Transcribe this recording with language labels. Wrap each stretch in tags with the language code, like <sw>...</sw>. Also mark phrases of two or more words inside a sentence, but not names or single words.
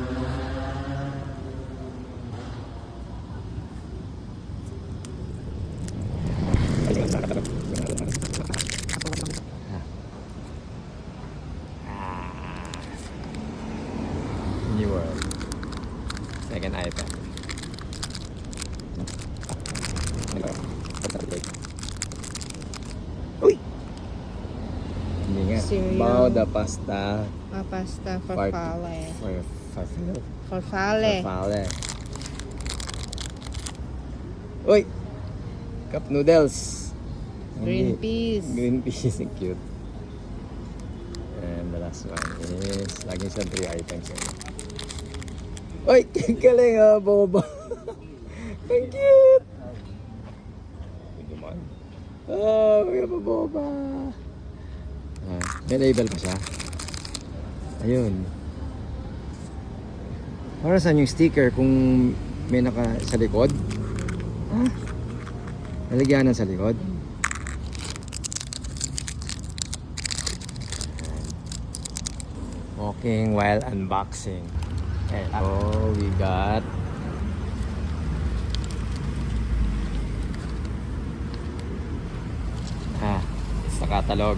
<en>Mini World. Second item.</en> <tl>Uy! Hindi nga.</tl> <en>Cereal. Bauda pasta. Pasta farfalle. Farfalle. Farfalle. Farfalle. Uy! Cup noodles. Green</en> <tl>Hindi.</tl> <en>peas. Green peas. Cute. And the last one is</en> <tl>laging sa</tl> <en>3 items.</en> <tl>Uy! Galing ah, boba. Ang cute! Duman. Oh, may boba. May label pa siya. Ayun. Para saan yung sticker kung may naka sa likod? Ha? Nalagyanan sa likod?</tl> <en>Walking while unboxing. Okay, so we got it's the catalog.</en>